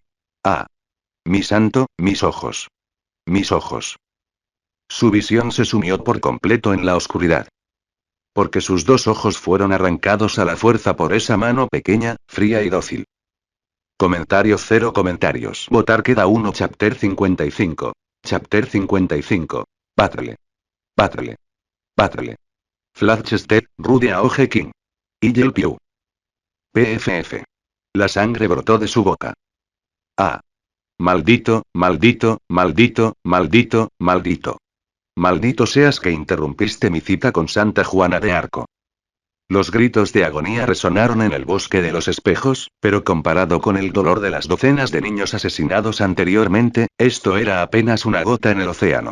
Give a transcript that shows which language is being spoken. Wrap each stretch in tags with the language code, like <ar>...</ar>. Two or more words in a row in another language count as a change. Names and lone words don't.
<es>¡Ah! Mi santo, mis ojos. Mis ojos. Su visión se sumió por completo en la oscuridad. Porque sus dos ojos fueron arrancados a la fuerza por esa mano pequeña, fría y dócil. Comentario cero comentarios. Votar queda 1.</es> <en>Chapter 55. Chapter 55. Patrle. Patrle. Patrle. Flatchestead, Rudy Aoge King. Igel Piu. PFF.</en> <es>La sangre brotó de su boca. Ah. Maldito, maldito, maldito, maldito, maldito. Maldito seas que interrumpiste mi cita con Santa Juana de Arco. Los gritos de agonía resonaron en el bosque de los espejos, pero comparado con el dolor de las docenas de niños asesinados anteriormente, esto era apenas una gota en el océano.</es>